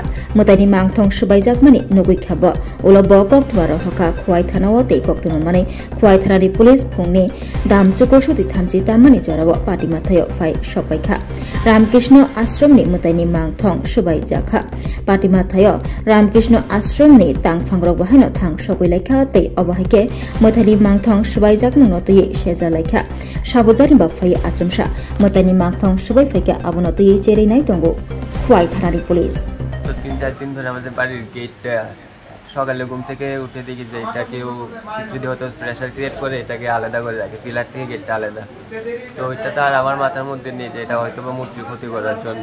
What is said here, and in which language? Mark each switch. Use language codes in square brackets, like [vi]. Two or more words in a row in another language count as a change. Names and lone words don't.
[trp] মতাইনি মাংথং সবাইজাকমানি নগৈখাব উলব কক্তবার হকা খোয়াই থানাও তেই কক্তমামানে খোয়াই থানানি পুলিশ ফুংনি দামচুকসতি থামচি তামানি জরাব পাতিমাথায় ফাই সবাইখা রামকৃষ্ণ আশ্রমনি মতাইনি মাংথং সবাইজাখা পাতিমাথায় রামকৃষ্ণ আশ্রমনি তাংফাংরক বাহাইন থাং সগৈলাইখা তেই অবহাইকে মথানি মাংথং সবাইজাক নতয়ে সেজালাইখা সাবজানি বাফাই আচমসা মতানি মাংথং সবাই ফাইকে আবনতয়ে চেরেনাই দঙ্গো খোয়াই থানারি পুলিশ। [bn] তো 3-4 দিন ধরে আমাদের বাড়ির গেটটা সকালে ঘুম থেকে উঠে দেখি যে এটা কেউ যদি হয়তো [en] pressure create [bn] করে এটাকে আলাদা করে রাখে, পিলার থেকে গেটটা আলাদা। তো ওইটা তো আর আমার মাথার মধ্যে নেই যে এটা হয়তো বা মূর্তির ক্ষতি করার জন্য।